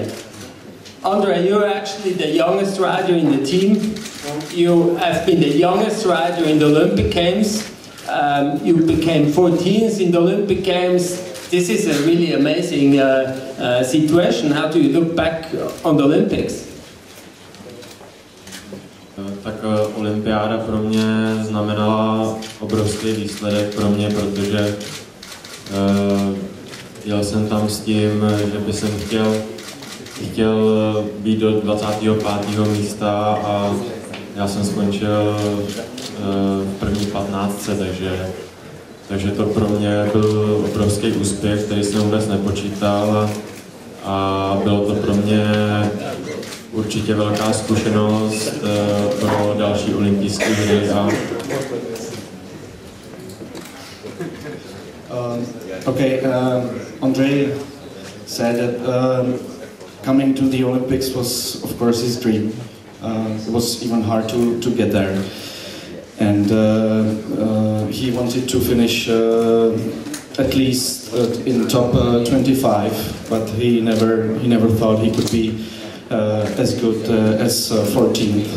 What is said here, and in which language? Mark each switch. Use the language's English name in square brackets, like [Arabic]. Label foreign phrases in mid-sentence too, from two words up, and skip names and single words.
[English] Andre, you're actually the youngest rider in the team. You have been the youngest rider in the Olympic Games. You became 14th in the Olympic Games. This is a really amazing situation. How do you look back on the Olympics? [Czech] Tak olympiáda pro mě znamenala obrovský výsledek pro mě, protože jel jsem tam s tím, že by jsem chtěl být do 25. místa a já jsem skončil v první 15, takže to pro mě byl obrovský úspěch, který jsem vůbec nepočítal, a bylo to pro mě určitě velká zkušenost pro další olympijské hry. [English] Andre said that coming to the Olympics was, of course, his dream. It was even hard to get there, and he wanted to finish at least in top 25, but he never thought he could be as good as 14th.